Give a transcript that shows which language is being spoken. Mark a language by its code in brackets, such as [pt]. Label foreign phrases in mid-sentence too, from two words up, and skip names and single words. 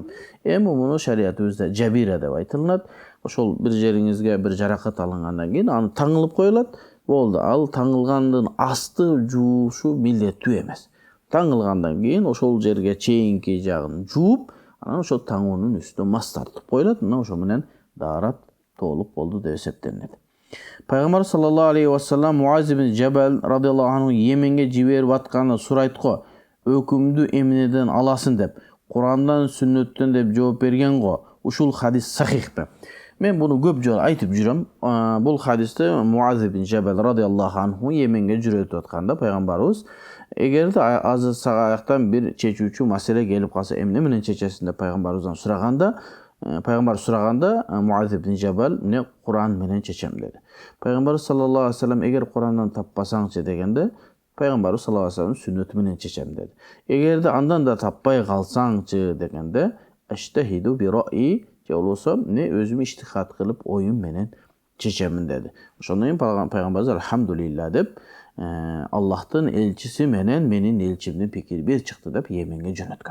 [ky] Эми муну шариятыбызда жабира деп айтылат. Ошол бир жериңизге бир жаракат алынгандан кийин аны таңылып коюлат. Болду. Ал таңылгандын асты жуушу милдеттүү эмес. Таңылгандан кийин ошол жерге чейинки жагын жууп, анан ошол таңуунун үстүнө мас тартып коюлат. Мына ошо менен даарат толук болду деп эсептелет. Пайгамбар [ar] صلى الله عليه وسلم [ky] Муаз ибн Жабал [ar] رضي الله عنه [ky] Йеменге жиберип атканы сурайтко өкүмдү эмнеден аласың деп, Курандан, сүннөттөн деп жооп берген го. Ушул хадис сахихпи? Мен буну көп жолу айтып жүрөм. Бул хадисте Муаз ибн Жабал [ar] رضي الله عنه [ky] Йеменге жүрөтүп атканда пайгамбарыбыз эгерде азыр сагаяктан бир чечүүчү маселе келип калса, эмне менен чечесиң деп пайгамбарыбыздан сураганда, Муаз ибн Жабал мне Куран менен чечем деди. Пайгамбар [ar] صلى الله عليه وسلم [ky] эгер Курандан таппасаңчы дегенде, пайгамбар [ar] صلى الله عليه وسلم [ky] сүннөтү менен чечем деди. Эгерде андан да таппай калсаңчы дегенде, [ar] أجتهد برأي, [ky] же болбосо мне өзүм иштихат кылып оюм менен чечемин деди. Ошондон кийин пайгамбарыбыз алхамдулилла деп, Аллахтын элчиси менен менин элчимдин пикири бир чыкты деп Йеменге жөнөткөн.